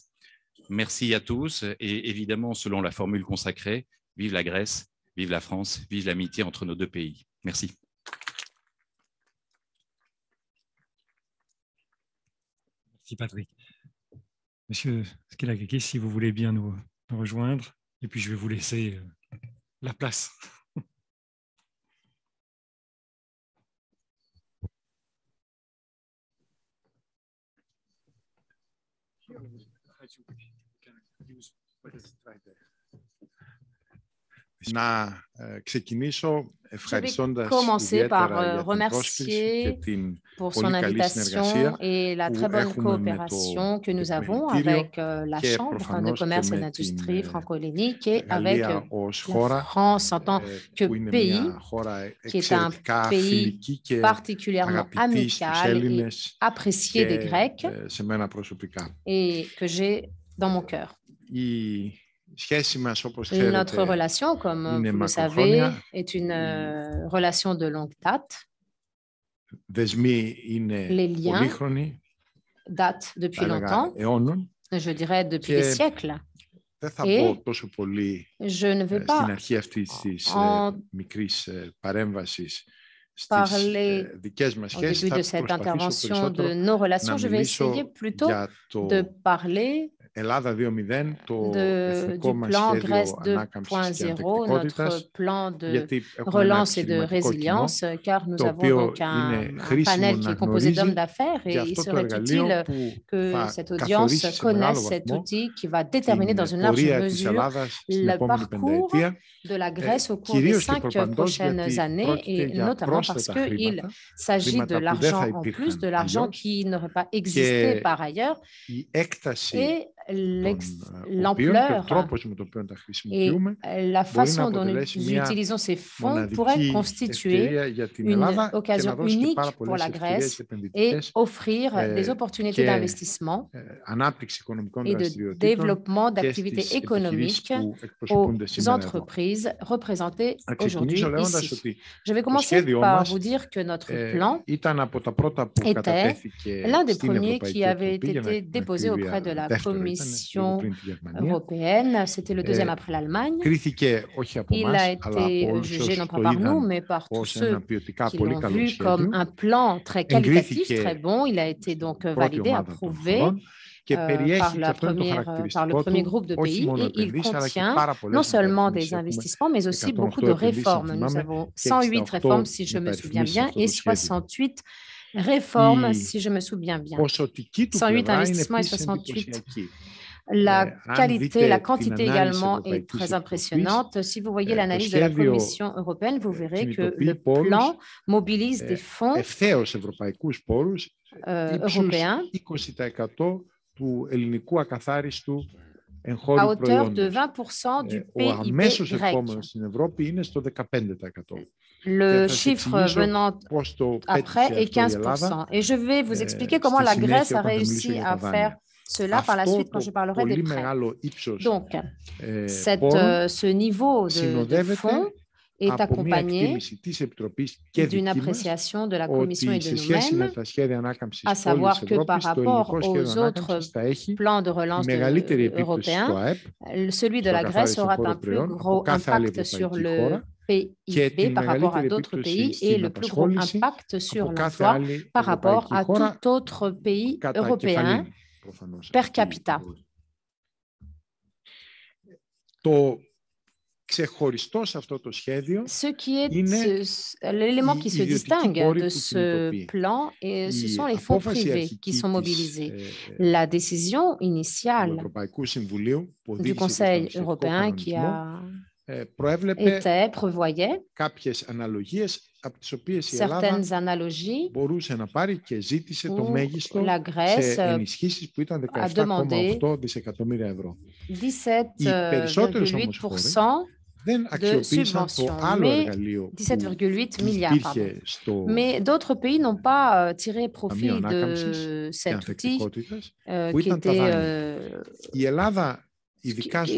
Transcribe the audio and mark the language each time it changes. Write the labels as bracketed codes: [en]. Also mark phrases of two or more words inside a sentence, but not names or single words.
[fr] Merci à tous et évidemment, selon la formule consacrée, vive la Grèce, vive la France, vive l'amitié entre nos deux pays. Merci. Merci Patrick. Monsieur Skilakakis, si vous voulez bien nous rejoindre, et puis je vais vous laisser la place. [el] Να ξεκινήσω ευχαριστώντας [fr] commencer par [el] ιδιαίτερα για την πρόσκληση και [fr] remercier [el] την [fr] pour son [el] πολύ καλή συνεργασία [fr] invitation et la [el] που [fr] très bonne [el] έχουμε με το [fr] coopération que nous avons [el] Επιμελητήριο [fr] avec la [el] και [fr] Chambre de [el] προφανώς και [fr] commerce et [el] με την [fr] d'industrie franco-hellénique et avec [el] Γαλλία ως [fr] la [el] χώρα [fr] France en tant que [el] που είναι [fr] pays, [el] μια χώρα [fr] qui est un [el] εξαιρετικά [fr] pays [el] φιλική και [fr] particulièrement [el] αγαπητή στους [fr] amical et [el] Έλληνες [fr] apprécié des [el] και [fr] Grecs [el] σε μένα προσωπικά. [fr] et que j'ai dans mon cœur. [el] Η σχέση μας, όπως [fr] Notre [el] ξέρετε, [fr] relation, comme [el] είναι [fr] vous le savez, [el] μακροχρόνια. [fr] est une relation de longue date. [el] Δεσμοί είναι [fr] Les liens [el] πολύχρονοι, [fr] datent depuis [el] θα έλεγα [fr] longtemps, [el] αιώνων. [fr] je dirais depuis [el] Και [fr] des siècles. [el] δεν θα [fr] Et [el] πω τόσο πολύ [fr] je ne vais [el] στην [fr] pas [el] αρχή αυτής της [fr] en [el] μικρής παρέμβασης στις [fr] parler [el] δικές μας [fr] au [el] σχέσεις. [fr] début de [el] Θα [fr] cette [el] προσπαθήσω [fr] intervention de [el] περισσότερο [fr] nos relations. [el] να [fr] Je vais [el] μιλήσω [fr] essayer plutôt [el] για το [fr] de parler [el] Ελλάδα 2.0, το εθνικό [fr] du [el] μας [fr] plan [el] σχέδιο [fr] Grèce [el] ανάκαμψης και [fr] 2.0, [el] ανθεκτικότητας, [fr] notre plan de [el] γιατί έχουμε ένα [fr] relance et de [el] επιχειρηματικό κοινό, [fr] résilience, car nous [el] το [fr] avons [el] οποίο [fr] donc [el] είναι [fr] un [el] χρήσιμο [fr] panel qui [el] να [fr] est composé d'hommes [el] γνωρίζει [fr] d'affaires [el] για [fr] et il [el] αυτό το [fr] serait [el] εργαλείο [fr] utile [el] που [fr] que [el] θα [fr] cette audience [el] καθορίσει σε μεγάλο [fr] connaisse cet [el] βαθμό [fr] outil qui va déterminer dans [el] την [fr] une large [el] πορεία της [fr] mesure [el] Ελλάδας στην [fr] le [el] επόμενη [fr] parcours [el] πενταετία, [fr] de la Grèce au cours des [el] κυρίως και [fr] 5 [el] προπαντός [fr] prochaines [el] γιατί [fr] années, [el] πρόκειται [fr] et [el] για [fr] notamment parce [el] πρόσθετα [fr] qu'il [el] χρήματα, [fr] s'agit de [el] χρήματα που δεν θα [fr] l'argent en plus, [el] υπήρχαν [fr] de l'argent [el] αλλιώς, [fr] qui n'aurait pas existé par ailleurs, [el] η έκταση [fr] et [el] των οποίων και ο [fr] l'ampleur [el] τρόπος με τον οποίο τα [fr] et [el] χρησιμοποιούμε [fr] la [el] μπορεί να [fr] façon dont nous [el] αποτελέσει μια [fr] utilisons ces fonds pourrait [el] μοναδική [fr] constituer [el] ευκαιρία για την [fr] une [el] Ελλάδα και να [fr] occasion [el] δώσει και πάρα [fr] unique pour [el] πολλές [fr] la [el] ευκαιρίες [fr] Grèce et [el] επενδυτικές [fr] offrir des opportunités [el] και [fr] d'investissement [el] ανάπτυξη οικονομικών [fr] et de [el] δραστηριοτήτων [fr] développement [el] και [fr] d'activités [el] στις επιχειρήσεις [fr] économiques [el] που εκπροσωπούνται [fr] aux [el] σήμερα εδώ. [fr] entreprises représentées [el] Να [fr] aujourd'hui [el] ξεκινήσω λέγοντας [fr] ici. [el] ότι [fr] Je vais [el] το [fr] commencer [el] σχέδιό [fr] par [el] μας [fr] vous dire que notre plan [el] ήταν από τα πρώτα που [fr] était [el] κατατέθηκε [fr] l'un des [el] στην [fr] premiers qui [el] Ευρωπαϊκή [fr] avait [el] Επιτροπή για [fr] été déposé auprès de la [el] δεύτερο ήταν, λίγο [fr] Commission [el] πριν τη Γερμανία. [fr] européenne. C'était le deuxième après l'Allemagne. [el] Κρίθηκε όχι από [fr] Il [el] εμάς, [fr] a [el] αλλά από [fr] été [el] όλους [fr] jugé [el] όσους [fr] non pas [el] το [fr] par nous, [el] είδαν [fr] mais par tous [el] ως [fr] ceux [el] ένα ποιοτικά [fr] qui [el] πολύ [fr] l'ont [el] καλό [fr] vu comme [el] σχέδιο. [fr] un plan très qualitatif, [el] Εγκρίθηκε [fr] très bon. Il a été donc [el] πρώτη [fr] validé, [el] ομάδα των [fr] approuvé [el] χωρών και [fr] par, [el] περιέχει, και αυτό είναι το [fr] par le [el] χαρακτηριστικό [fr] premier [el] του, [fr] groupe de [el] όχι [fr] pays [el] μόνο [fr] et il [el] επενδύσεις, αλλά και [fr] contient [el] πάρα [fr] non [el] πολλές [fr] seulement des [el] μεταρρυθμίσεις. Έχουμε [fr] investissements, mais aussi [el] 108 [fr] beaucoup de [el] επενδύσεις, αν [fr] réformes. Nous [el] θυμάμαι, [fr] avons [el] και [fr] 108 réformes, si je me souviens [el] μεταρρυθμίσεις σε [fr] bien, [el] αυτό [fr] et [el] το σχέδιο. [fr] 68 réformes, [el] Η [fr] si je me souviens bien. [el] ποσοτική του [fr] 108 [el] πλευρά είναι [fr] investissements et [el] επίσης [fr] 68. [el] εντυπωσιακή. [fr] La [el] Αν [fr] qualité, [el] δείτε [fr] la [el] την [fr] quantité [el] ανάλυση [fr] également est [el] Ευρωπαϊκής [fr] très [el] Επιτροπής, [fr] impressionnante. Si vous voyez [el] το [fr] l'analyse de la [el] σχέδιο [fr] Commission européenne, vous verrez que le [el] κινητοποιεί πόρους, [fr] plan mobilise des fonds [el] ευθέως ευρωπαϊκούς πόρους, ύψους [fr] européens [el] 20% του ελληνικού ακαθάριστου [fr] à [el] εγχώριου [fr] hauteur de [el] προϊόντος. [fr] 20% du [el] Ο [fr] PIB [el] αμέσως [fr] grec. [el] επόμενος στην Ευρώπη είναι στο 15%. [fr] Le chiffre venant [el] πώς το [fr] après [el] πέτυχε [fr] est [el] αυτό η Ελλάδα. [fr] 15%. Et je vais vous expliquer comment [el] Στη [fr] la Grèce [el] συνέχεια, [fr] a [el] όταν θα μιλήσω [fr] réussi [el] για τα [fr] à faire [el] δάνεια. [fr] cela par la [el] Αυτό [fr] suite quand je [el] το [fr] parlerai des [el] πολύ [fr] prêts. [el] μεγάλο ύψος [fr] Donc, [el] πόρων [fr] ce niveau de [el] συνοδεύεται [fr] fonds est [el] από μια [fr] accompagné [el] εκτίμηση της Επιτροπής και [fr] d'une [el] δική μας [fr] appréciation de la Commission et [el] ότι [fr] de [el] σε σχέση με [fr] nous-mêmes, [el] τα σχέδια ανάκαμψης [fr] à [el] όλης [fr] savoir [el] της [fr] que par [el] Ευρώπης, το ελληνικό [fr] rapport [el] σχέδιο [fr] aux [el] ανάκαμψης [fr] autres [el] θα έχει [fr] plans de [el] τη [fr] relance [el] μεγαλύτερη επίπτωση στο [fr] européens, [el] ΑΕΠ, [fr] celui de [el] στο [fr] la Grèce [el] ακαθάριστο [fr] aura [el] εγχώριο [fr] un plus [el] προϊόν, από [fr] gros [el] κάθε άλλη [fr] impact sur [el] ευρωπαϊκή [fr] le [el] χώρα και [fr] PIB [el] την [fr] par rapport à [el] μεγαλύτερη [fr] d'autres [el] επίπτωση [fr] pays et [el] στην [fr] le plus gros [el] απασχόληση [fr] impact sur [el] από κάθε [fr] l'emploi [el] άλλη [fr] par rapport [el] ευρωπαϊκή [fr] à [el] χώρα [fr] tout autre pays [el] κατά [fr] européen [el] κεφαλήν, προφανώς, [fr] per [el] αυτή [fr] capita. [el] Το ξεχωριστό σε αυτό το σχέδιο [fr] Ce qui est [el] είναι [fr] l'élément qui se [el] ιδιωτικοί [fr] distingue [el] πόροι [fr] de [el] που [fr] ce [el] κινητοποιεί. [fr] plan, et ce [el] Η [fr] sont les fonds [el] απόφαση [fr] privés qui [el] αρχική [fr] sont [el] της, [fr] mobilisés. La décision [el] του [fr] initiale [el] Ευρωπαϊκού Συμβουλίου που [fr] du [el] οδήγησε και στον [fr] Conseil [el] σχετικό [fr] européen qui [el] κανονισμό [fr] a [el] προέβλεπε [fr] prévoyait [el] κάποιες αναλογίες από τις οποίες η Ελλάδα [fr] certaines analogies [el] μπορούσε να πάρει και ζήτησε το [fr] où [el] μέγιστο [fr] la Grèce [el] σε ενισχύσεις που ήταν [fr] a demandé [el] 17,8 δισεκατομμύρια ευρώ. [fr] 17,8% [el] δεν [fr] de [el] αξιοποίησαν το [fr] subventions, [el] άλλο [fr] mais [el] εργαλείο [fr] 17,8 milliards. [el] υπήρχε στο [fr] Mais d'autres pays n'ont pas tiré [el] Ταμείο [fr] profit [el] Ανάκαμψης [fr] de [el] και [fr] cet outil [el] Ανθεκτικότητας που [fr] qui [el] ήταν τα [fr] était [el] δάνεια. Η Ελλάδα, ειδικά στο